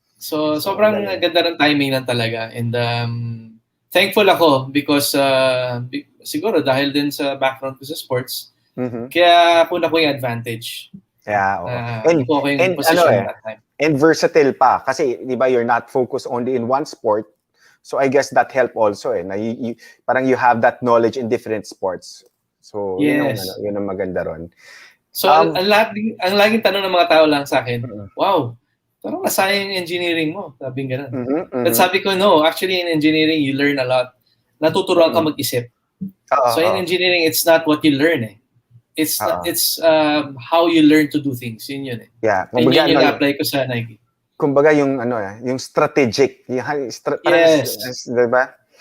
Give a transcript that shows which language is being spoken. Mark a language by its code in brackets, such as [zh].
[tl] So sobrang ganda ng timing lang talaga, and thankful ako because siguro dahil din sa background ko sa sports, kaya kuna ko yung advantage. [en] Yeah, and position that time. And versatile [tl] pa kasi 'di ba, [en] you're not focused only in one sport. So I guess that help also [tl] na parang [en] you have that knowledge in different sports. So yes. [tl] yun ang maganda ron. So ang laging tanong ng mga tao lang sa akin, wow, parang nasayang yung engineering mo, sabing ganun. [en] But sabi ko, no, actually in engineering you learn a lot. [tl] Natuturuan ka mag-isip. [en] So in engineering it's not what you learn It's how you learn to do things. [tl] Yun [en] Yeah. [tl] And yun yung apply ko sa Nike. Kumbaga yung yung strategic, diba?